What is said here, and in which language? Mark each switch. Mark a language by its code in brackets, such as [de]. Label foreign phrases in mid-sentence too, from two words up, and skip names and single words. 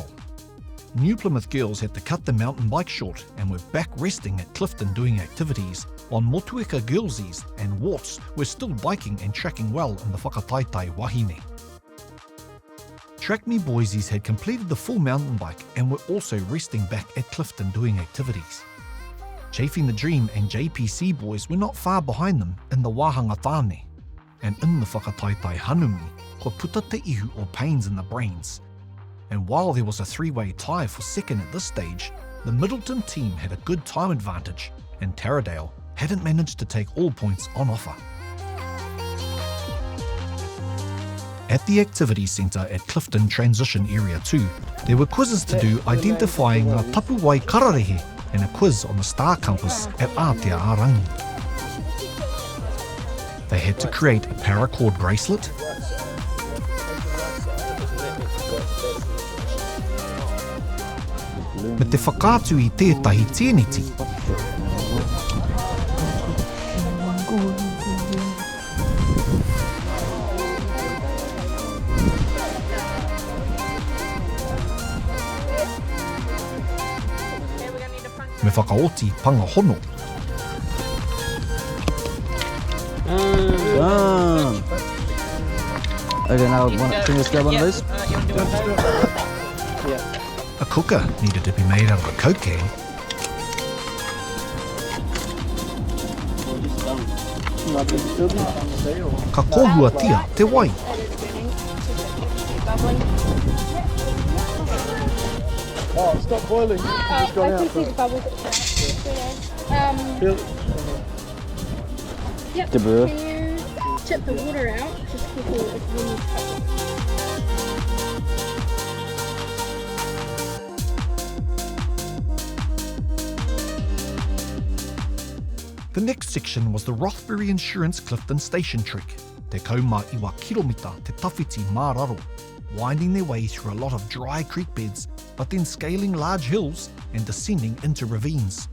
[en] New Plymouth girls had to cut the mountain bike short and were back resting at Clifton doing activities, while Motueka girlsies and Warts were still biking and tracking well in the [mi] Whakataitai wahine. [en] Track Me Boisies had completed the full mountain bike and were also resting back at Clifton doing activities. Chafing the Dream and JPC boys were not far behind them in the [mi] Wāhanga Tāne, [en] and in the [mi] Whakataitai Hanumi, ko puta te ihu [en] or pains in the brains. And while there was a three-way tie for second at this stage, the Middleton team had a good time advantage, and Taradale hadn't managed to take all points on offer. At the Activity Centre at Clifton Transition Area 2, there were quizzes to do identifying [mi] ngā tapu wai kararehe [en] and a quiz on the Star Compass at Aotearoa. They had to create a paracord bracelet, [mi] me te whakaatu I tētahi tēneti. Me whakaoti panga hono. [en] Okay, now can you just grab one of these? A cooker needed to be made out of a Coke can. [mi] Ka kohua tia te wai. [en] Oh, stop boiling. It's gone out. See the bubbles. Yep. De boer. Can you tip the water out just quickly when you cut it? The next section was the Rothbury Insurance Clifton Station trick, [mi] te kauma iwa kilomita te tawhiti māraro, [en] winding their way through a lot of dry creek beds, but then scaling large hills and descending into ravines.